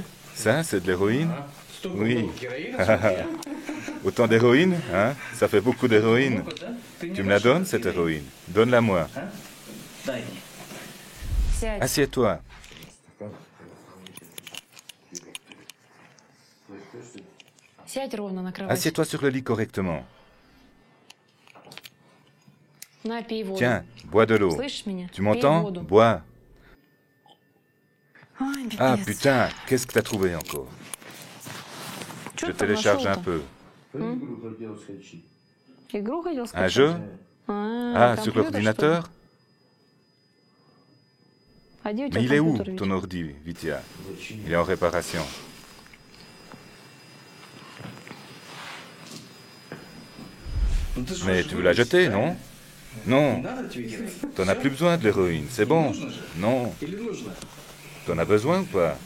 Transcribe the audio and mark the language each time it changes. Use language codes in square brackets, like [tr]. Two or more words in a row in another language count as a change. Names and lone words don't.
[fr] Ça, c'est de l'héroïne? Oui. Autant d'héroïne, hein? Ça fait beaucoup d'héroïne. Tu me la donnes, cette héroïne? Donne-la-moi. [ru] Сядь. [fr] Assieds-toi. [ru] Сядь ровно на кровать. [fr] Assieds-toi sur le lit correctement. [ru] На, пей воду. [fr] Tiens, bois de l'eau. [ru] Слышишь меня? [fr] Tu [ru] Пей [fr] m'entends? [ru] воду. [fr] Bois. [ru] Ой, [fr] Ah [ru] пипец. [fr] putain, qu'est-ce que t'as trouvé encore? [ru] Чё [fr] Je [ru] ты там [fr] télécharge un [ru] нашёл-то? [fr] peu. [ru] Игру хотел [fr] Un [ru] скачать? [fr] jeu? Ah, sur [ru] компьютер, [fr] l'ordinateur? [ru] что ли? А где у тебя [fr] Mais il est où, [ru] компьютер, Витя? [fr] ton ordi, Vitya? Il est en réparation. Mais tu veux la jeter, non? Non. T'en as plus besoin de l'héroïne, c'est bon. Non. T'en as besoin ou pas?